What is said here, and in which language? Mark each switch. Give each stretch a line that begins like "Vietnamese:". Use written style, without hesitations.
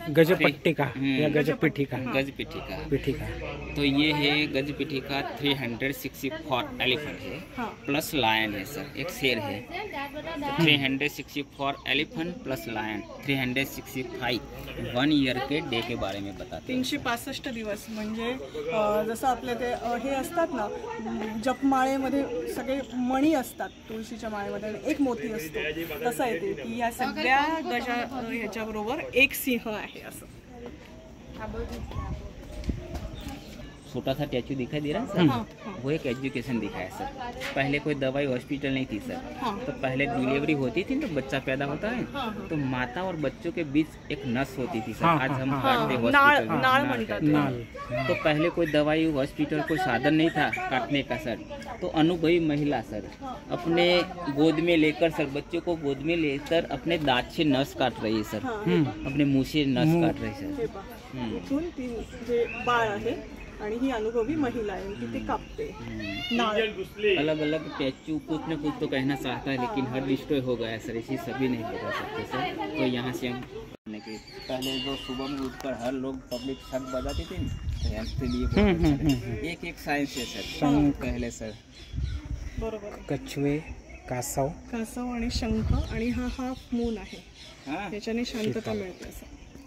Hindi: गजपट्टी का या गजपिठी का, पिठी का। तो ये है गजपिठी का 364 एलिफेंट है, प्लस लायन है सर, एक शेर है। 364 एलिफेंट प्लस लायन, 365 1 ईयर के डे के बारे में बताते हैं।
Marathi: 365 दिवस म्हणजे जसं आपले ते हे असतात ना, जपमाळेमध्ये सगळे मणी असतात तुळशीच्या माळेमध्ये आणि एक मोती असतो, तसं आहे ते की या सगळ्या गजा ह्याच्याबरोबर एक सिंह आहे असं।
Hindi: छोटा सा स्टैचू दिखाई दे रहा है सर, वो एक एजुकेशन दिखाया सर। पहले कोई दवाई हॉस्पिटल नहीं थी सर, तो पहले डिलीवरी होती थी तो बच्चा पैदा होता है, तो माता और बच्चों के बीच एक नस होती थी सर। आज हम काटते हॉस्पिटल, तो पहले कोई दवाई हॉस्पिटल कोई साधन नहीं था काटने का सर। तो अनुभवी महिला सर अपने गोद में लेकर सर, बच्चों को गोद में लेकर अपने दांत से नस काट रही है सर, अपने मुंह से नस काट रही है सर।
Marathi: इथून ती जे बाळ आहे आणि ही अनुभवी महिला है कि कापते।
Hindi: अलग अलग स्टैचू कुछ न कुछ तो कहना चाहता है, लेकिन हर डिस्ट्रॉय हो गया सर, इसी सभी नहीं बता सकते सर। तो यहाँ से हम पहले जो सुबह में उठकर हर लोग पब्लिक शक बजाते थे तो हेल्थ के लिए एक एक साइंस है सर पहले सर।
Marathi: बरोबर। कछवे, कासव आणि शंख आणि हा हाफ मून आहे, याच्याने शांतता मिळते असं।